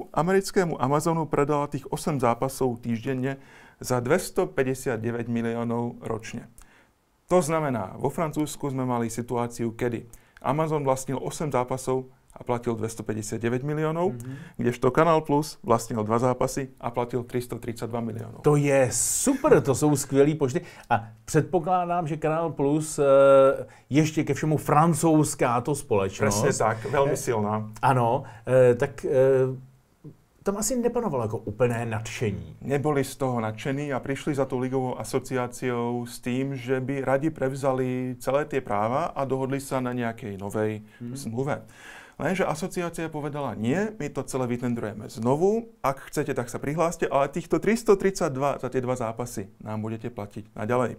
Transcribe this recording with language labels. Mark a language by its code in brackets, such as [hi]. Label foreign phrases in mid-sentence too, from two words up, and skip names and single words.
[sk] Americkému Amazonu predala tých 8 zápasov týždenne za 259 miliónov ročne. To znamená, vo Francúzsku sme mali situáciu, kedy Amazon vlastnil 8 zápasov a platil 259 miliónov, kdežto Canal Plus vlastnil 2 zápasy a platil 332 miliónov. [cs] To je super, to jsou skvělý počty. A předpokládám, že Canal Plus ještě ke všemu francouzská to společnost. [sk] Presne tak, veľmi silná. [cs] Ano, tak tam asi nepanovalo jako úplné nadšení. [sk] Neboli z toho nadšení a prišli za tou ligovou asociáciou s tým, že by radi prevzali celé tie práva a dohodli sa na nejakej novej zmluve. Lenže asociácia povedala, nie, my to celé vytendrujeme znovu, ak chcete, tak sa prihláste, ale týchto 332 za tie 2 zápasy nám budete platiť naďalej.